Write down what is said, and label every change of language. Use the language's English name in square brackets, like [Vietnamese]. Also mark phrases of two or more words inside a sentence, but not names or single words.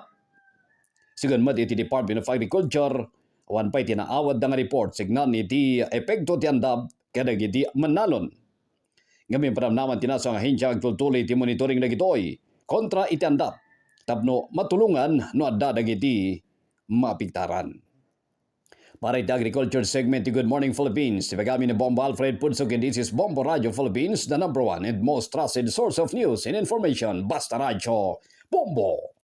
[Iloko] Sigon met iti Department of Agriculture awan pay tinaawad nga report signan iti epekto ti andap kadagiti mannalon. Ngamin paramnaman tinasa nga ahensya agtultuloy iti monitoring dagitoy kontra iti andap tapno matulungan no adda dagiti mapigtaran. Para iti agriculture segment ti Good Morning Philippines, ibagami ni [English] Bombo Alfred Pudsog and this is Bombo Radio Philippines, the #1 and most trusted source of news and information. Basta Radio Bombo!